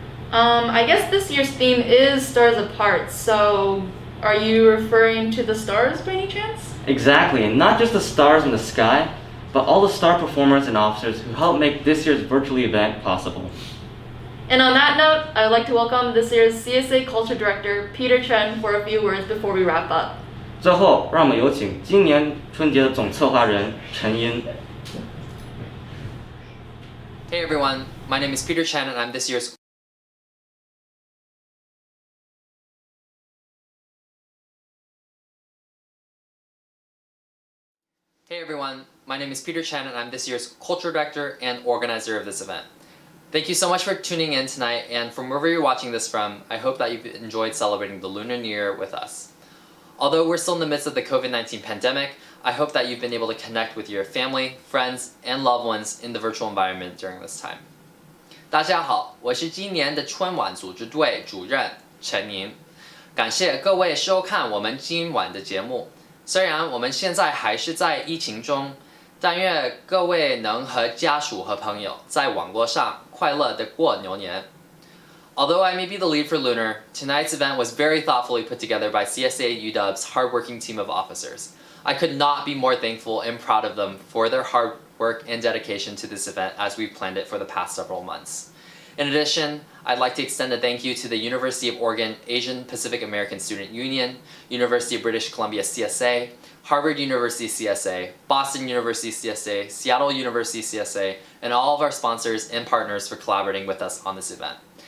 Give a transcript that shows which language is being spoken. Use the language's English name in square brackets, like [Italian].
[English] I guess this year's theme is Stars Apart, so are you referring to the stars by any chance? Exactly, and not just the stars in the sky, but all the star performers and officers who helped make this year's virtual event possible. And on that note, I'd like to welcome this year's CSA Culture Director, Peter Chen, for a few words before we wrap up. [Chinese] 最后，让我们有请今年春节的总策划人陈茵。 [English] Hey everyone, my name is Peter Chen and I'm this year's Hey everyone, my name is Peter Chen and I'm this year's Culture Director and organizer of this event. Thank you so much for tuning in tonight, and from wherever you're watching this from, I hope that you've enjoyed celebrating the Lunar New Year with us. Although we're still in the midst of the COVID-19 pandemic, I hope that you've been able to connect with your family, friends, and loved ones in the virtual environment during this time. [Chinese] 大家好，我是今年的春晚组织队主任陈宁，感谢各位收看我们今晚的节目。虽然我们现在还是在疫情中，但愿各位能和家属和朋友在网络上快乐地过牛年。 [English] Although I may be the lead for Lunar, tonight's event was very thoughtfully put together by CSA UW's hardworking team of officers. I could not be more thankful and proud of them for their hard work and dedication to this event as we've planned it for the past several months. In addition, I'd like to extend a thank you to the University of Oregon Asian Pacific American Student Union, University of British Columbia CSA, Harvard University CSA, Boston University CSA, Seattle University CSA, and all of our sponsors and partners for collaborating with us on this event.